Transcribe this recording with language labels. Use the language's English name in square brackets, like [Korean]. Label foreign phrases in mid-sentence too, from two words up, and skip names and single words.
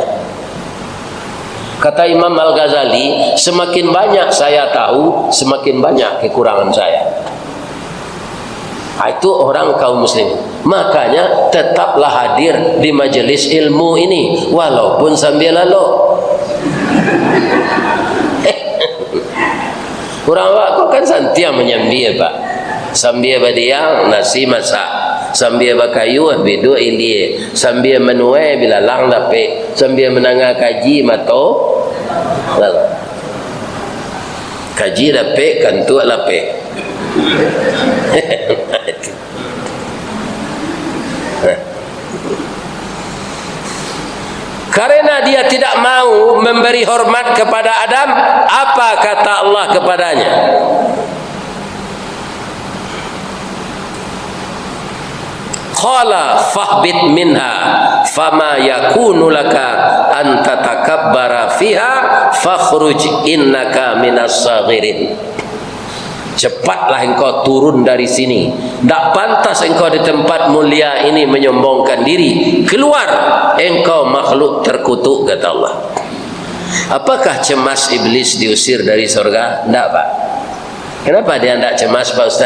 [Indonesian] Kata Imam Al-Ghazali, semakin banyak saya tahu, semakin banyak kekurangan saya. Itu orang kaum muslim. Makanya tetaplah hadir di majelis ilmu ini, walaupun sambil lalu. [Minangkabau] Orang awak kau kan santia menyambia, Pak. Sambia badiang nasi masak, sambia bakayu bedo ilie, sambia menue bila lang dape, sambia menanga kaji mato kaji dape kantu lape. [Indonesian] Karena dia tidak mau memberi hormat kepada Adam, apa kata Allah kepadanya? [Arabic] قال فاهبط منها فما يكون لك أن تتكبر فيها فاخرج إنك من الصاغرين. [Indonesian] Cepatlah engkau turun dari sini. Tak pantas engkau di tempat mulia ini menyombongkan diri. Keluar, engkau makhluk terkutuk, kata Allah. Apakah cemas iblis diusir dari surga? Tidak, Pak. Kenapa dia tidak cemas, Pak Ustaz?